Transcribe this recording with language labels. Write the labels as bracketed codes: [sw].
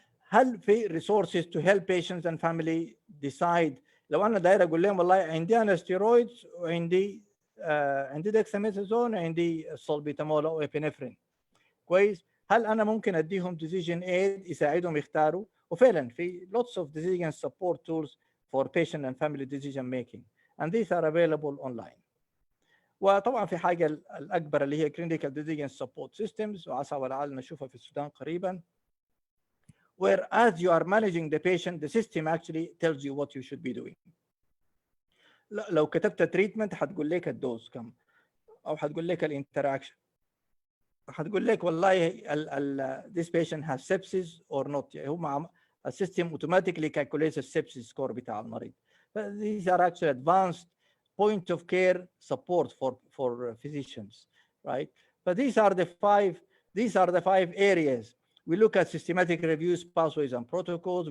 [ar] هل في [en] resources to help patients and family decide [ar] لو أنا داير أقول لهم والله عندي أنا steroids وعندي dexamethasone وعندي salbutamol أو epinephrine كويس؟ هل أنا ممكن أديهم decision aid يساعدهم يختاروا؟ وفعلا في [en] lots of decision support tools for patient and family decision making, and these are available online. [ar] وطبعا في حاجة الأكبر اللي هي [en] clinical decision support systems [ar] وعسى ولعل نشوفها في السودان قريبا, [en] where as you are managing the patient, the system actually tells you what you should be doing. [ar] لو كتبت treatment حتقول لك الدوز كم أو حتقول لك الانتراكشن, حتقول لك والله [en] this patient has sepsis or not. هم a system automatically calculates the sepsis score [ar] بتاع المريض. [en] These are actually advanced point of care support for physicians, right? But these are the five areas. We look at systematic reviews, pathways, and protocols.